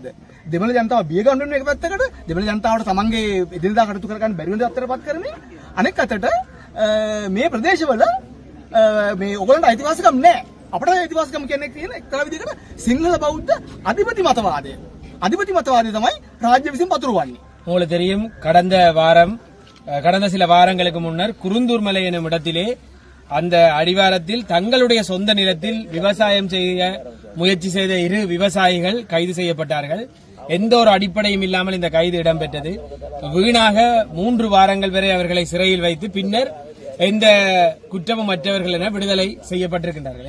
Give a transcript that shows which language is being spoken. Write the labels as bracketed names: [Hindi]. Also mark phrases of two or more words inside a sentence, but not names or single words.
[Sinhala] දෙමළ ජනතාව බිය ගන්න එක පැත්තකට දෙමළ ජනතාවට තමන්ගේ එදිනදා කටයුතු කරගන්න බැරි වෙන දත්තටපත් කරමින් අනෙක් අතට මේ ප්‍රදේශවල මේ ඔයගොල්ලන්ට අයිතිවාසිකම් නැහැ. අපිට අයිතිවාසිකම් කියන්නේ තියෙන එක්තරා විදිහකට සිංහල බෞද්ධ අධිපති මතවාදය. අධිපති මතවාදය තමයි රාජ්‍ය විසින් පතුරවන්නේ. [Tamil] உங்களுக்கு தெரியும் கடந்த சில வாரங்களுக்கு முன்னர் குருந்தூர்மலை எனும் இடத்திலே அந்த அடிவாரத்தில் தங்களுடைய சொந்த நிலத்தில் விவசாயம் செய்ய முயற்சி செய்த 2 விவசாயிகள் கைது செய்யப்பட்டார்கள். எந்த ஒரு அடிப்படையும் இல்லாமல் இந்த கைது இடம்பெற்றது. வீணாக 3 வாரங்கள் வரை அவர்களை சிறையில் வைத்து பின்னர் எந்த குற்றமும் மற்றவர்கள் என விடுதலை செய்யப்பட்டிருக்கின்றார்கள்.